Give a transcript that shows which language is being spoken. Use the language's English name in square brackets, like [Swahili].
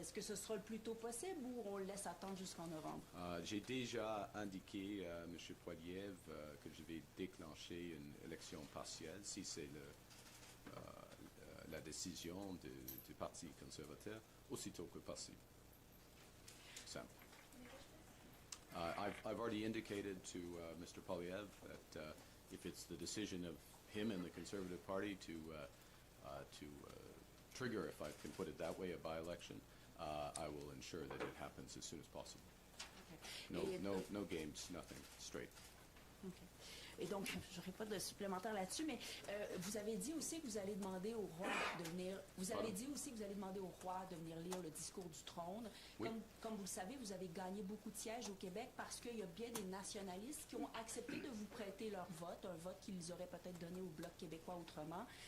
[French] Est-ce que ce sera le plus tôt possible ou on le laisse attendre jusqu'en novembre? J'ai déjà indiqué à M. Poiliev que je vais déclencher une élection partielle si c'est la décision du Parti conservateur aussitôt que possible. Simple. [English] I've already indicated to Mr. Polyev that if it's the decision of him and the Conservative Party to trigger, if I can put it that way, a by-election, I will ensure that it happens as soon as possible. Okay. No games, nothing, straight. Okay. [French] Et donc, je n'aurai pas de supplémentaire là-dessus, mais vous avez dit aussi que vous allez demander au roi de venir. Vous avez dit aussi que vous allez demander au roi de venir lire le discours du trône. Oui. Comme vous le savez, vous avez gagné beaucoup de sièges au Québec parce qu'il y a bien des nationalistes qui ont accepté de vous prêter leur vote, un vote qu'ils auraient peut-être donné au Bloc québécois autrement.